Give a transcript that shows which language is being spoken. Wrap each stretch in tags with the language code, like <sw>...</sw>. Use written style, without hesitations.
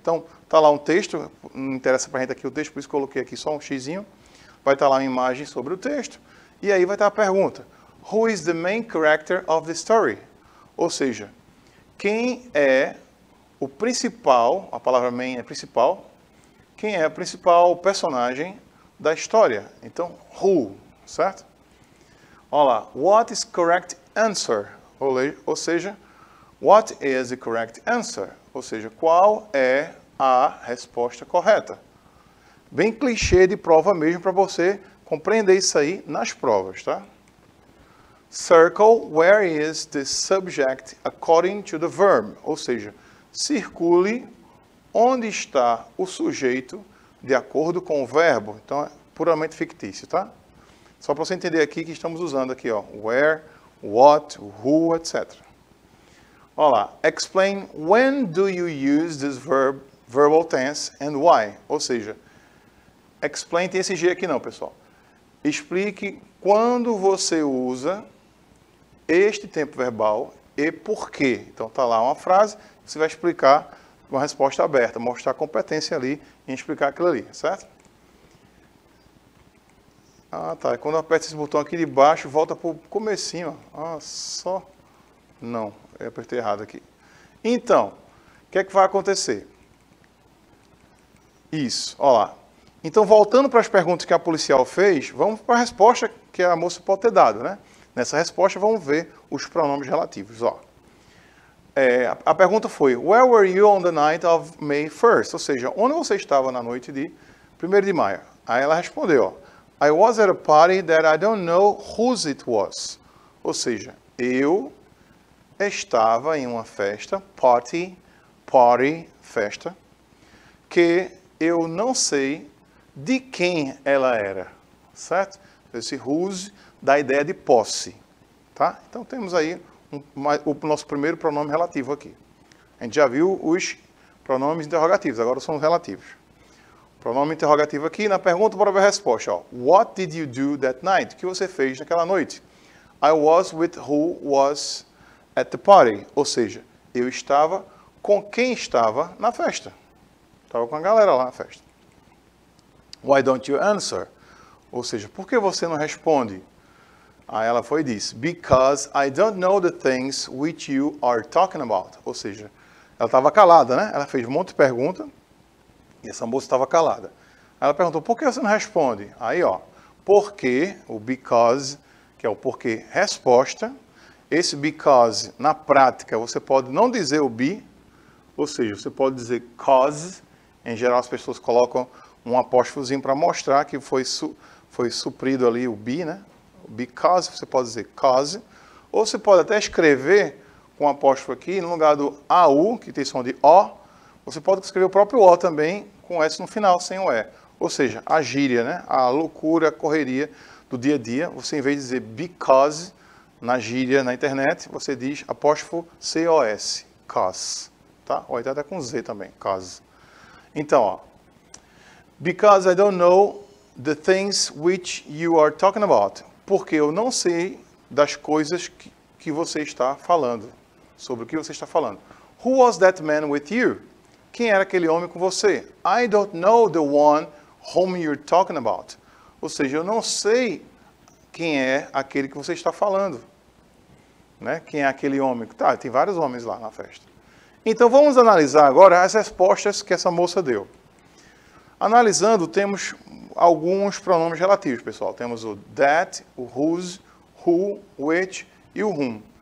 <pt>Então, está lá um texto, não interessa para a gente aqui o texto, por isso coloquei aqui só um xizinho, vai estar lá uma imagem sobre o texto e aí vai estar a pergunta,</pt> <en>who is the main character of the story?</en> <pt>Ou seja, quem é o principal, a palavra main é principal, quem é o principal personagem da história? Então, who, certo? Olha lá,</pt> <en>what is correct answer?</en> <pt>Ou seja,</pt> <en>what is the correct answer?</en> <pt>Ou seja, qual é a resposta correta? Bem clichê de prova mesmo para você compreender isso aí nas provas, tá?</pt> <en>Circle where is the subject according to the verb?</en> <pt>Ou seja, circule onde está o sujeito de acordo com o verbo. Então, é puramente fictício, tá? Só para você entender aqui que estamos usando aqui, ó, where, what, who, etc. Olha lá,</pt> <en>explain when do you use this verbal tense and why?</en> <pt>Ou seja, explain tem esse G aqui não, pessoal. Explique quando você usa este tempo verbal e por quê. Então, tá lá uma frase, você vai explicar uma resposta aberta, mostrar a competência ali em explicar aquilo ali, certo? Ah, tá. Quando eu aperto esse botão aqui de baixo, volta para o comecinho. Ah, só... Não, eu apertei errado aqui. Então, o que é que vai acontecer? Isso, olha lá. Então, voltando para as perguntas que a policial fez, vamos para a resposta que a moça pode ter dado, né? Nessa resposta, vamos ver os pronomes relativos, ó. A pergunta foi,</pt> <en>where were you on the night of May 1st?</en> <pt>Ou seja, onde você estava na noite de 1º de maio? Aí ela respondeu, ó,</pt> <en>I was at a party that I don't know whose it was.</en> <pt>Ou seja, eu estava em uma festa, party, festa, que eu não sei de quem ela era, certo? Esse whose dá ideia de posse, tá? Então temos aí o nosso primeiro pronome relativo aqui. A gente já viu os pronomes interrogativos, agora são os relativos. Pronome interrogativo aqui, na pergunta, bora ver a resposta. Ó.</pt> <en>What did you do that night?</en> <pt>O que você fez naquela noite?</pt> <en>I was with who was at the party.</en> <pt>Ou seja, eu estava com quem estava na festa. Estava com a galera lá na festa.</pt> <en>Why don't you answer?</en> <pt>Ou seja, por que você não responde? Aí ela foi e disse,</pt> <en>because I don't know the things which you are talking about.</en> <pt>Ou seja, ela estava calada, né? Ela fez um monte de perguntas e essa moça estava calada. Aí ela perguntou, por que você não responde? Aí, ó, porque, o because, que é o porquê, resposta. Esse because, na prática, você pode não dizer o be, ou seja, você pode dizer cause. Em geral, as pessoas colocam um apóstrofozinho para mostrar que foi suprido ali o be, né? Because, você pode dizer cause, ou você pode até escrever com um apóstrofo aqui, no lugar do AU, que tem som de O, você pode escrever o próprio O também, com S no final, sem o E. Ou seja, a gíria, né? A loucura, a correria do dia a dia, você em vez de dizer because, na gíria, na internet, você diz apóstrofo C-O-S, cause, tá? Ou até com Z também, cause. Então, ó,</pt> <en>because I don't know the things which you are talking about.</en> <pt>Porque eu não sei das coisas que você está falando. Sobre o que você está falando.</pt> <en>Who was that man with you?</en> <pt>Quem era aquele homem com você?</pt> <en>I don't know the one whom you're talking about.</en> <pt>Ou seja, eu não sei quem é aquele que você está falando. Né? Quem é aquele homem? Tá, tem vários homens lá na festa. Então vamos analisar agora as respostas que essa moça deu. Analisando, temos alguns pronomes relativos, pessoal. Temos o that, o whose, who, which e o whom.</pt>